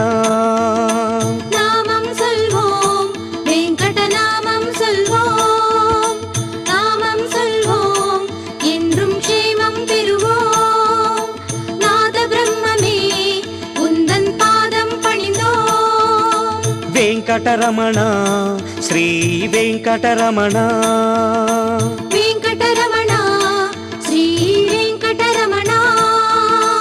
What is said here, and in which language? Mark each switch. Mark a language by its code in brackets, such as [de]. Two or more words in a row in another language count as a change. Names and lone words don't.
[ta] நாமம் சொல்வோம் வெங்கட நாமம் சொல்வோம். நாமம் சொல்வோம் என்றும் க்ஷேமம் பெறுவோம். நாத பிரம்மமே உந்தன் பாதம் பணிந்தோம். [te] వెంకటరమణ శ్రీ వెంకటరమణ. [ta] வெங்கடரமணா ஸ்ரீ வெங்கடரமணா.